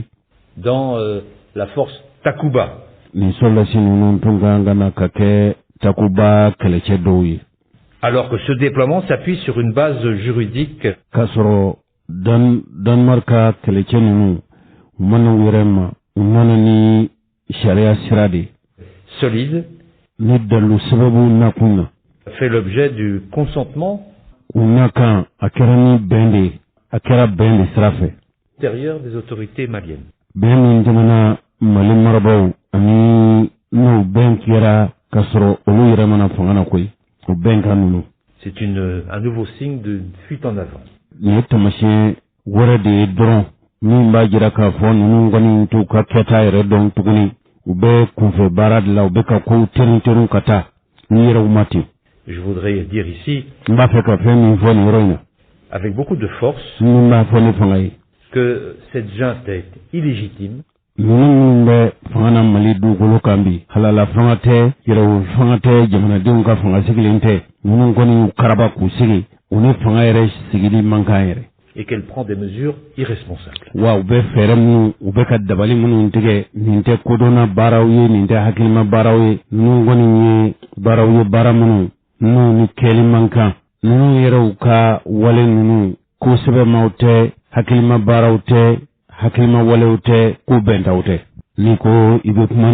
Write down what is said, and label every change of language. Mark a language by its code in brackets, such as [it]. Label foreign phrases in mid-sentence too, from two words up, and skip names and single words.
[fr] Dans la force Takuba. [bm] Ni soldats ninnu tun ka na ka kɛ Takuba kɛlɛcɛ dɔw ye. [fr] Alors que ce déploiement s'appuie sur une base juridique. [bm] Ka sɔrɔ Danemark ka kɛlɛcɛ ninnu u mana u yɛrɛ ma u nana ni sariya sira de [fr] solide. [bm] Ni dalu sababu nakun na. [fr] Fait l'objet du consentement. [bm] U nakan a kɛra ni bɛn de a kɛra bɛn de sira fɛ. [fr] Intérieur des autorités maliennes. [bm] Bɛn min jamana Mali marabaw ani n'o bɛn kɛra ka sɔrɔ olu yɛrɛ mana fanga na koyi o bɛn ka ninnu. [fr] C'est un nouveau signe de fuite en avant. [bm] Nin ye taamasiyɛn wɛrɛ de ye dɔrɔn min b'a jira k'a fɔ ninnu kɔni t'u ka kɛta yɛrɛ dɔn tuguni u bɛ kunfɛ baara de la u bɛ ka kow tɛrɛn ka taa ni yɛrɛw ma ten. [fr] Je voudrais dire ici, [bm] n b'a fɛ ka fɛn min fɔ nin yɔrɔ in na [fr] avec beaucoup de force, [bm] min b'a fɔ ne fanga ye [fr] que cette junte est illégitime. [bm] ninnu minnu bɛ fanga na Mali dugukolo kan bi halala fanga tɛ yɛrɛwolo fanga tɛ jamanadenw ka fanga sigilen tɛ ninnu kɔni y'u karaba k'u sigi u ni fanga yɛrɛ sigili man kan yɛrɛ. [fr] Et qu'elle prend des mesures irresponsables. [bm] Wa u bɛ fɛɛrɛ minnu u bɛ ka dabali minnu tigɛ nin tɛ kodɔnna baaraw ye nin tɛ hakilima baaraw ye ninnu kɔni ye baaraw ye baara minnu n'u ni kɛli man kan ninnu yɛrɛw ka wale ninnu ko sɛbɛmaw tɛ hakilima baaraw tɛ hakilima walew tɛ ko bɛntaw tɛ ni ko i bɛ kuma